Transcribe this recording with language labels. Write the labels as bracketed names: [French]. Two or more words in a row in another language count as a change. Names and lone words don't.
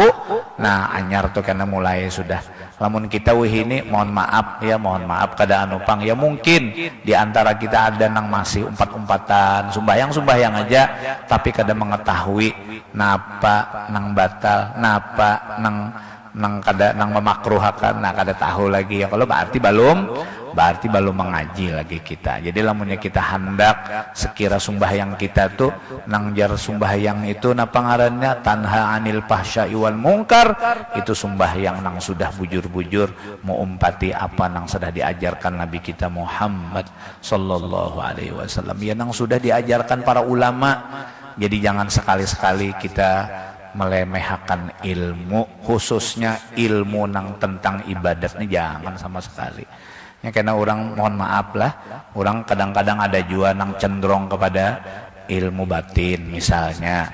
[Banjar] Nah, anyar tuh karena mulai sudah. Lamun kita wihini mohon maaf kada anupang ya, mungkin di antara kita ada nang masih umpat-umpatan sembahyang aja tapi kada mengetahui napa nang batal, napa nang memakruhakan, nah kada tahu lagi ya. Kalau berarti belum mengaji lagi kita. Jadi lamunnya kita hendak sekira sembahyang kita tuh nang jar sembahyang itu napa ngarannya [Arabic] تنهى عن الفحشاء والمنكر, [Banjar] itu sembahyang nang sudah bujur-bujur mau umpati apa nang sudah diajarkan Nabi kita Muhammad [Arabic] صلى الله عليه وسلم, [Banjar] ya nang sudah diajarkan para ulama. Jadi jangan sekali-sekali kita melemehkan ilmu, khususnya ilmu nang tentang ibadatnya jangan sama sekali. Ya, karena orang mohon maaf lah, orang kadang-kadang ada juga nang cenderung kepada ilmu batin misalnya.